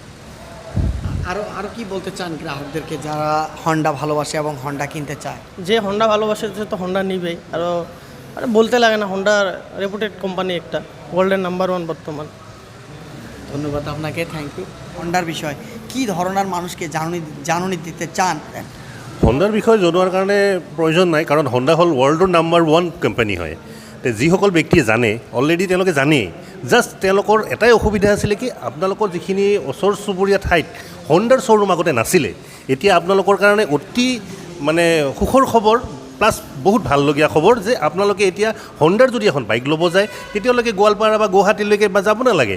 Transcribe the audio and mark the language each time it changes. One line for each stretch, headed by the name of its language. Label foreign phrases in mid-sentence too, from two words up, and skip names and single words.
Bangla: আরও কি বলতে চান গ্রাহকদেরকে যারা হন্ডা ভালোবাসে এবং হন্ডা কিনতে চায়? যে হন্ডা ভালোবাসে সে তো হন্ডা নিবেই। আরও বলতে লাগে না, হন্ডা
English: reputed company,
Bangla: একটা ওয়ার্ল্ডের নাম্বার 1 বর্তমান। ধন্যবাদ আপনাকে,
English: thank you.
Bangla: হন্ডার বিষয় কি ধরনের মানুষকে জাননি দিতে চান?
Assamese: হন্ডাৰ বিষয়ে জনোৱাৰ কাৰণে প্ৰয়োজন নাই, কাৰণ হন্ডা হ'ল ৱৰ্ল্ডৰ
English: number 1 company
Assamese: হয়। যিসকল ব্যক্তিয়ে জানে অলৰেডি তেওঁলোকে জানেই। জাষ্ট তেওঁলোকৰ এটাই অসুবিধা আছিলে কি, আপোনালোকৰ যিখিনি ওচৰ চুবুৰীয়া ঠাইত হন্ডাৰ শ্ব'ৰুম আগতে নাছিলে, এতিয়া আপোনালোকৰ কাৰণে অতি মানে সুখৰ খবৰ প্লাছ বহুত ভাললগীয়া খবৰ যে আপোনালোকে এতিয়া হন্ডাৰ যদি এখন বাইক ল'ব যায় তেতিয়ালৈকে গোৱালপাৰা বা গুৱাহাটীলৈকে বা যাব নালাগে।